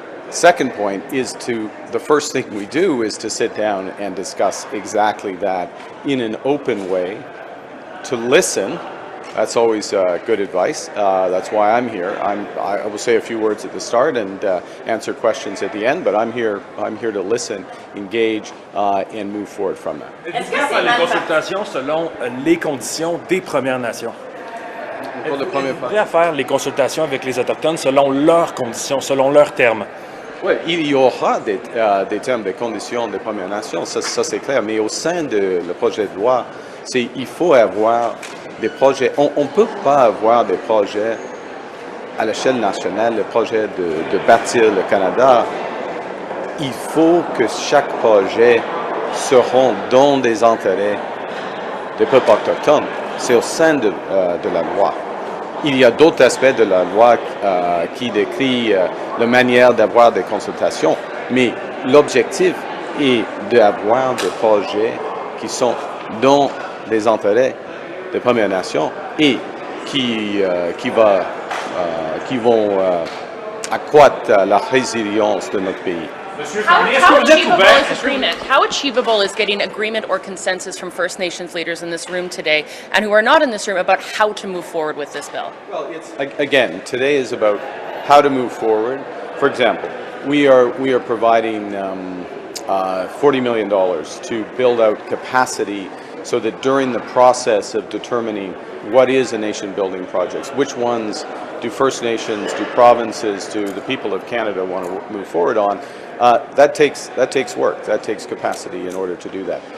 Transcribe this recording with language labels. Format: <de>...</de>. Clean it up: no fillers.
<en>Second point is the first thing we do is to sit down and discuss exactly that in an open way, to listen. That's always good advice. That's why I'm here. I will say a few words at the start and answer questions at the end, but I'm here to listen, engage, and move forward from that.</en> <fr>Est-ce que c'est les consultations selon les conditions des Premières Nations? Pour le premier pas. Prêt à faire les consultations avec les Autochtones selon leurs conditions, selon leurs termes? Oui, il y aura des termes, des conditions des Premières Nations, ça c'est clair, mais au sein de le projet de loi, il faut avoir des projets. On ne peut pas avoir des projets à l'échelle nationale, le projet de bâtir le Canada. Il faut que chaque projet seront dans des intérêts des peuples autochtones. C'est au sein de la loi. Il y a d'autres aspects de la loi qui décrit la manière d'avoir des consultations, mais l'objectif est d'avoir des projets qui sont dans les intérêts des Premières Nations et qui va qui vont accroître la résilience de notre pays.</fr> <en>How achievable is agreement? How achievable is getting agreement or consensus from First Nations leaders in this room today and who are not in this room about how to move forward with this bill? Well, again, today is about how to move forward. For example, we are providing $40 million to build out capacity so that during the process of determining what is a nation-building project, which ones do First Nations, do provinces, do the people of Canada want to move forward on, that takes work, that takes capacity in order to do that.</en>